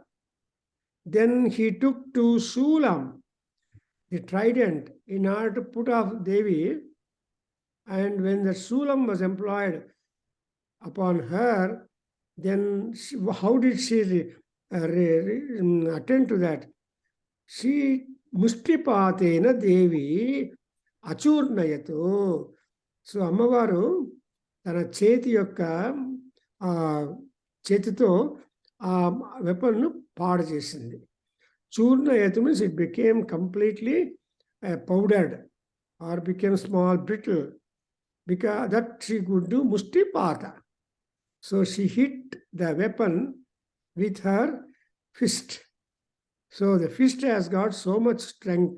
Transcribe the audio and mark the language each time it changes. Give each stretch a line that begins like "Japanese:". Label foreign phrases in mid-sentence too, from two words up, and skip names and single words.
English: Then he took to Shulam, the trident, in order to put off Devi. And when the Shulam was employed upon her, then how did she attend to that?
Sanskrit: She मुष्टिपातेन देवी अचूर्णयतु.
Telugu: So అమ్మవారు తన చేతి యొక్క చేతితో ఆ weapon పాడు చేసింది.
English: Churnayatu means it became completely powdered or became small, brittle, because that she could do mushtipata. So she hit the weapon with her fist. So the fist has got so much strength.